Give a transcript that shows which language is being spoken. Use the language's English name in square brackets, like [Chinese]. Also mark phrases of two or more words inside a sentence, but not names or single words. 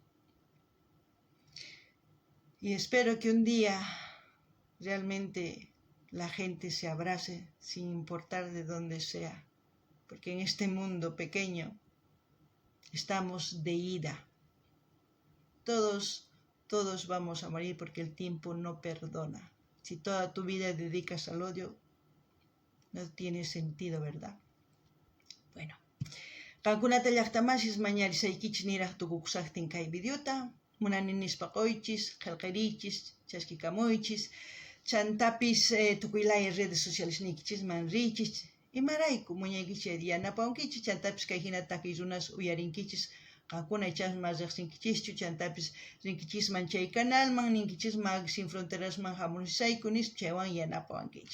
[Spanish] Y espero que un día realmente la gente se abrace sin importar de dónde sea, porque en este mundo pequeño estamos de ida. Todos vamos a morir porque el tiempo no perdona. Si toda tu vida dedicas al odio, no tiene sentido, ¿verdad? Bueno. [Quechua] Qankunata llaqtamashis mañarisaykichis niraq tukukusaqtin kay videota. munaninispakoychis, qillqirichis, chaskikamuychis, chantapis tukuylaya [Spanish] redes sociales [Quechua] nikichisman richis, imarayku muñaykichis yanapawankichis, chantapis kay hina takiy runas uyarinkichis, qankuna ichasman riqsinkichischu, chantapis rinkichisman chay canalman, ninkichisman Sin Fronterasman hamunisayku nis, chaywan yanapawankichis.